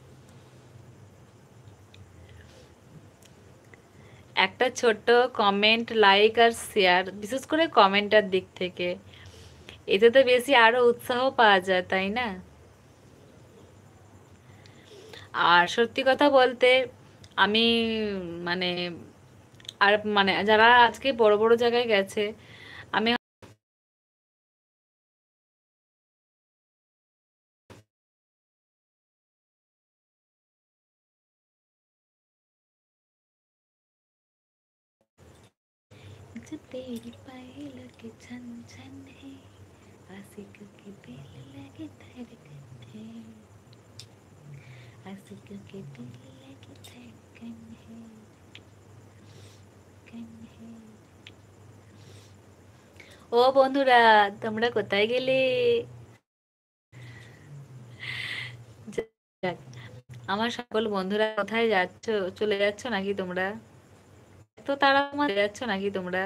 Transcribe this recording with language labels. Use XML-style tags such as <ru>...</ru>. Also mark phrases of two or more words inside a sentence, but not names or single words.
<bn>একটা ছোট্ট কমেন্ট, লাইক আর শেয়ার, বিশেষ করে কমেন্টার দিক থেকে, এতে তো বেশি আরো উৎসাহ পাওয়া যায়, তাই না? আর সত্যি কথা বলতে আমি মানে, আর মানে যারা আজকে বড় বড় জায়গায় গেছে, আমি</bn> <hi>जो तेरी पायल के छन छन है, आशिक के दिल लगे धड़कन है, आशिक के दिल लगे धड़कन है, कन है।</hi> <bn>ও বন্ধুরা, তোমরা কোথায় গেলে? যাক, আমার সকল বন্ধুরা কোথায় যাচ্ছ? চলে যাচ্ছ নাকি তোমরা? এত তাড়া আমাদের যাচ্ছ নাকি তোমরা?</bn>